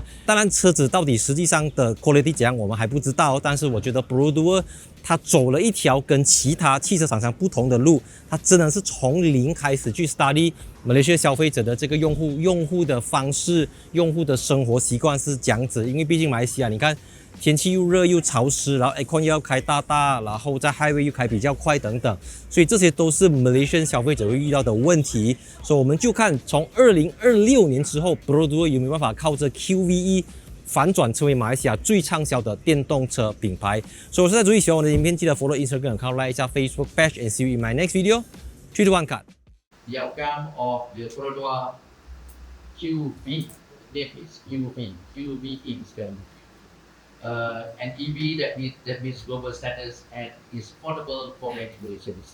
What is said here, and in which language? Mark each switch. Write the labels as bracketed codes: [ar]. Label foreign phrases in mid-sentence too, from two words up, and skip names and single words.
[zh] 當然車子到底實際上的 quality 怎樣我們還不知道，但是我覺得 Perodua 它走了一條跟其他汽車廠商不同的路，它真的是從零開始去 study 馬來西亞消費者的這個用戶的方式，用戶的生活習慣是這樣子。因為畢竟馬來西亞你看天氣又熱又潮濕，然後 aircon 又要開大，然後在 highway 又開比較快等等，所以這些都是 Malaysian 消費者會遇到的問題。所以我們就看從2026年之後 Perodua 有沒有辦法靠着 QVE 反轉成為馬來西亞最暢銷的電動車品牌。所以我是在注意喜歡我的影片，記得 [en] follow Instagram account， [zh] like 一下 [en] Facebook page， and see you in my next video。 [zh] 3, 2, 1 cut。 [en] The outcome of the Perodua QV, name is QV instant. An EV that meets global standards and is affordable for many Malaysians.